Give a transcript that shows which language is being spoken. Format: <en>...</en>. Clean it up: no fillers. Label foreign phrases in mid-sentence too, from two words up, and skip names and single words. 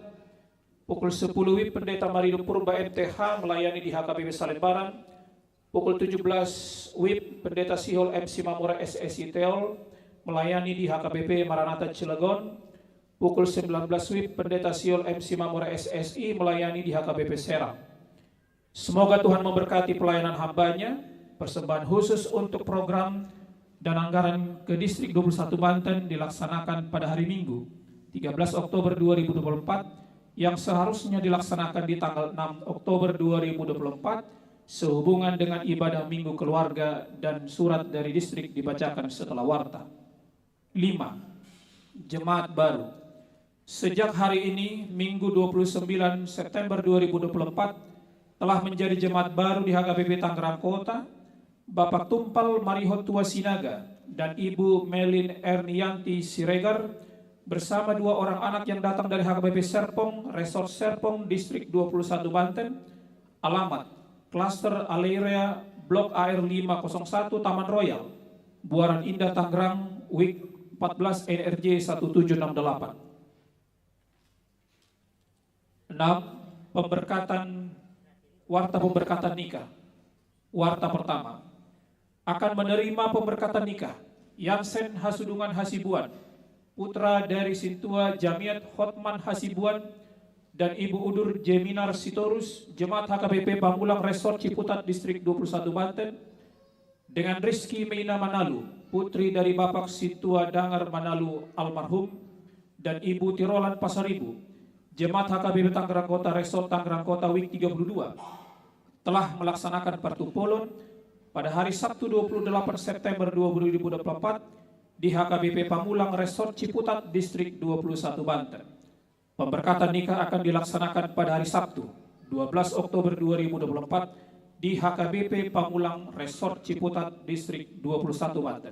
<id>Pukul 10 WIB Pendeta Marido Purba MTH melayani di HKBP Salembaran. Pukul 17 WIB Pendeta Sihol MC Mamura SSI Teol melayani di HKBP Maranatha Cilegon. Pukul 19 WIB Pendeta Siol MC Mamura SSI melayani di HKBP Serang. Semoga Tuhan memberkati pelayanan hambanya. Persembahan khusus untuk program dan anggaran ke Distrik 21 Banten dilaksanakan pada hari Minggu 13 Oktober 2024 yang seharusnya dilaksanakan di tanggal 6 Oktober 2024 sehubungan dengan ibadah Minggu Keluarga dan surat dari distrik dibacakan setelah warta. 5. Jemaat baru. Sejak hari ini, Minggu 29 September 2024, telah menjadi jemaat baru di HKBP Tangerang Kota, Bapak Tumpal Marihot Tua Sinaga dan Ibu Melin Ernianti Siregar bersama 2 orang anak yang datang dari HKBP Serpong, Resort Serpong, Distrik 21 Banten, alamat Klaster Aleria, Blok AR 501, Taman Royal, Buaran Indah, Tangerang, WIK 14 NRJ 1768. 6. Warta pemberkatan nikah. Warta pertama. Akan menerima pemberkatan nikah Yansen Hasudungan Hasibuan, putra dari Sintua Jamiat Hotman Hasibuan dan Ibu Udur Jeminar Sitorus, Jemaat HKBP Pamulang Resort Ciputat Distrik 21 Banten, dengan Rizky Meina Manalu, putri dari Bapak Sintua Dangar Manalu almarhum, dan Ibu Tirolan Pasaribu, Jemaat HKBP Tangerang Kota Resort Tangerang Kota WIK 32, telah melaksanakan partupolon pada hari Sabtu 28 September 2024 di HKBP Pamulang Resort Ciputat, Distrik 21 Banten. Pemberkatan nikah akan dilaksanakan pada hari Sabtu 12 Oktober 2024 di HKBP Pamulang Resort Ciputat, Distrik 21 Banten.</id>